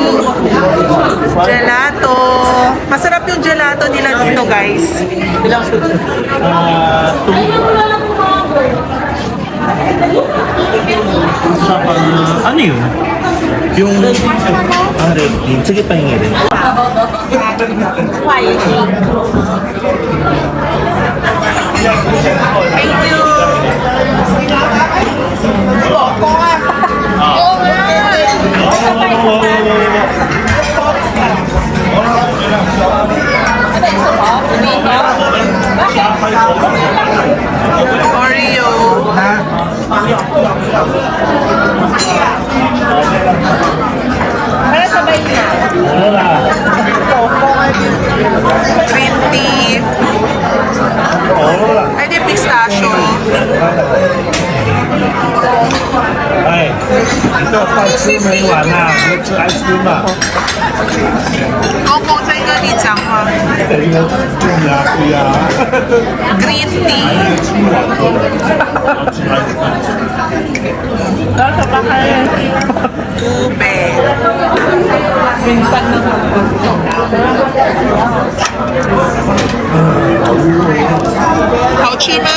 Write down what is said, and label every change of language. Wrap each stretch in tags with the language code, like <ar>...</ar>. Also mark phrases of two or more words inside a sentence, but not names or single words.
<tl>Gelato. Masarap yung gelato nila dito, guys. Ano yun? Yung red bean. Sige, pahingi rin.</tl> <en>Thank you.</en> <tl>Oreo. Para sabay na.</tl> <en>Green tea.</en> <tl>Ay, di pistachio.</tl> <zh>哎，你这饭吃没完呐、你吃</zh> <en>ice cream</en> <zh>啊？</zh> <tl>Hong Kong sa inyo ni Chang ha.</tl> <zh>等一个对呀对呀，</zh> <en>Green tea. Ube.</en> <zh>好吃吗？</zh>